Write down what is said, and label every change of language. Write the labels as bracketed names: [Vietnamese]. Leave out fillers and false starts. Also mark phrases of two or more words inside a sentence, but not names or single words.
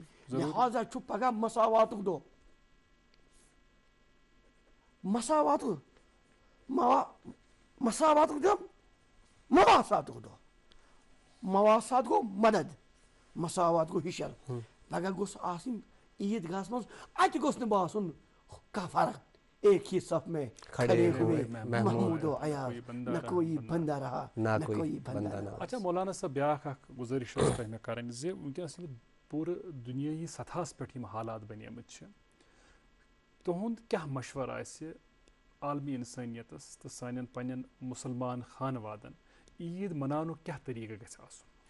[Kashmiri] لہٰذا چھُ پگاہ مساواتُک دۄہ مساواتُک دۄہ مواساتُک دۄہ مواسات گوٚو مدد مساوات گوٚو ہِشر پگاہ گوٚژھ آسٕنۍ عیٖد گاہس منٛز اتہِ گوٚژھ نہٕ باسُن کانٛہہ فرق [Urdu] ایک ہی صف میں کھڑے ہوئے محمود و ایاز نہ کوئی بندہ رہا نہ کوئی بندہ رہا. [Kashmiri] اچھا مولانا صاحب بیاکھ اکھ گُزٲرِش ٲس تۄہہِ مےٚ کَرٕنۍ زِ وٕنکٮ۪نس یِم پوٗرٕ دُنیٲیی سطحس پٮ۪ٹھ یِم حالات بنیمٕتۍ چھِ تُہُنٛد کیٛاہ مشوَرٕ آسہِ عالمی اِنسٲنیتس تہٕ سانٮ۪ن پننٮ۪ن مُسلمان خانوادن عیٖد مناونُک کیٛاہ طریٖقہٕ گژھِ آسُن؟